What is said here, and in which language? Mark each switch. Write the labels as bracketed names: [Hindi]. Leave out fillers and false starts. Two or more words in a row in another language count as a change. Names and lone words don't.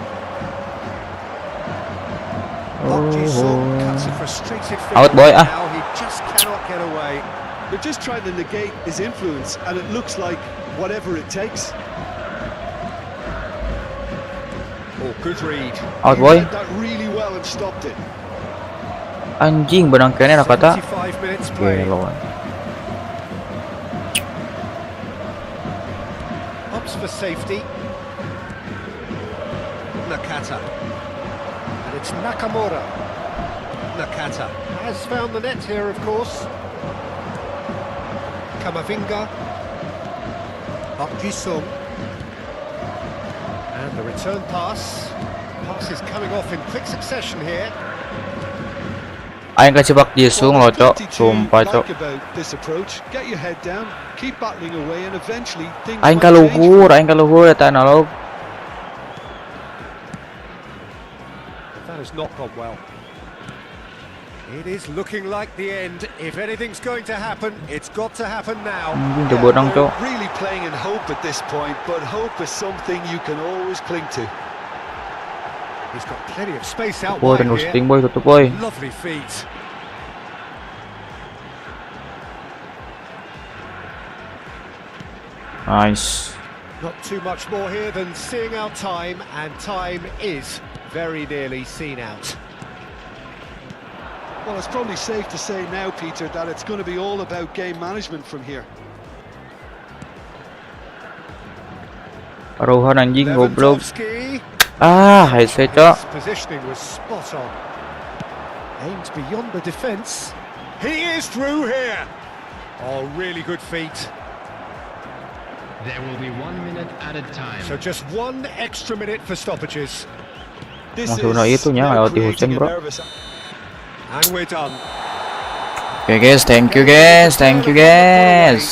[English] Cuts a frustrated Out, boy, ah. now, he just cannot get away. They're just trying to negate his influence, and it looks like whatever it takes. Oh, good read. Out, He boy. read that really well and stopped it. [Indonesian] Anjing benangkannya nak kata. [English] 75 minutes play. Lawan. Ups for safety. Nakata. And it's Nakamura. Nakata has found the net here, of course. Kamavinga. Up Jisung. And the return pass. Pass is coming off in quick succession here. [Sundanese] Aing kasih bak Jisung [English] Well, [Indonesian] loh, Cok. [English] there's plenty [Indonesian] Sumpah, [English] to [Indonesian] Cok. [English] like about this approach. Get your head down, keep battling away, and eventually things [Sundanese] Aing [English] might change. [Sundanese] aing kaluhur eta analog. [English] That has not gone well. It is looking like the end. If anything's going to happen, it's got to happen now. [Indonesian] Anjing [English] Yeah, [Indonesian] coba dong, [English] they're [Indonesian] Cok. [English] really playing in hope at this point, but hope is something you can always cling to. He's got plenty of space out Boy, wide [Indonesian] dan [English] here. roasting boy, [Indonesian] tutup boy. [English] Lovely feet. Nice. Not too much more here than seeing out time, and time is very nearly seen out. Well, it's probably safe to say now, Peter, that it's going to be all about game management from here. [Indonesian] Paruhan anjing goblok. [English] Lewandowski. [Indonesian] Ah, headset, Cok. [English] His positioning was spot on. Aimed beyond the defence. He is through here. Oh, really good feet. There will be 1 minute added time. So just 1 extra minute for stoppages. This [Indonesian] Masuk na itunya [English] now [Indonesian] lewat di Hussein, [English] creating a [Indonesian] bro. [English] nervous. And we're done. Oke guys, thank you guys.